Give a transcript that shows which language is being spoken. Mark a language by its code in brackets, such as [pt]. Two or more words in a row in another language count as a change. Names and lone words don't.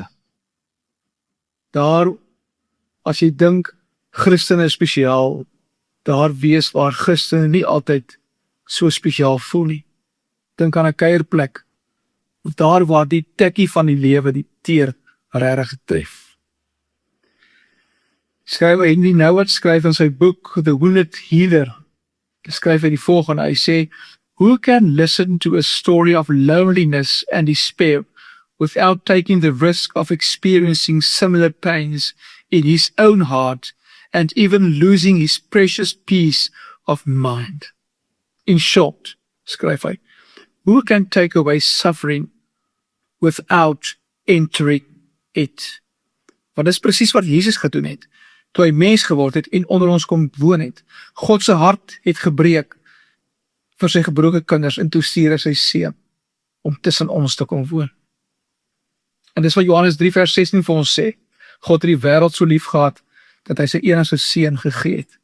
[af] Daar, as jy dink Christene is spesiaal, daar wees waar Christene nie altyd so spesiaal voel nie. Dink aan 'n kuierplek, daar waar die tekkie van die lewe die teer regtig tref. Henry Nouwen skryf in sy boek The Wounded Healer, skryf hy die volgende, hy sê, [en] who can listen to a story of loneliness and despair without taking the risk of experiencing similar pains in his own heart and even losing his precious peace of mind? In short, [af] skryf hy, [en] who can take away suffering without entering it? [af] Want dis presies wat Jesus gedoen het, toe hy mens geword het en onder ons kom woon het. God se hart het gebreek vir sy gebroke kinders, en toe stuur hy sy seun om tussen ons te kom woon. En dis wat Johannes 3 vers 16 vir ons sê, God het die wêreld so lief gehad, dat hy sy enigste seun gegee het.